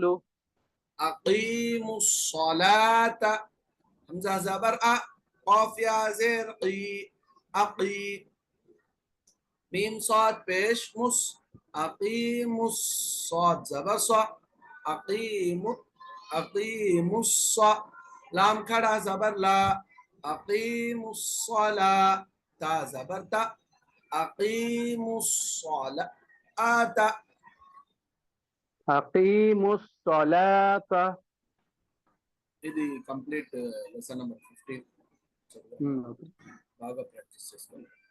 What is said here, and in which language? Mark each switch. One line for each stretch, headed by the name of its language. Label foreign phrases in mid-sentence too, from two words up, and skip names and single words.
Arabic: أقيموا الصلاة,
Hindi: हमजा जबर आ, काफ या जेर की, अकी, मीम साद पेश मुस, अकीमुस साद जबर सा, अकीमु, अकीमुस सा, लाम खड़ा जबर ला, अकीमुस सला, ता जबर ता, अकीमुस सला आता.
Arabic: أقيموا الصلاة.
Telugu: ఇది
English: complete lesson number
Telugu: 15 Hmm. బాగా ప్రాక్టీస్ చేసుకోండి.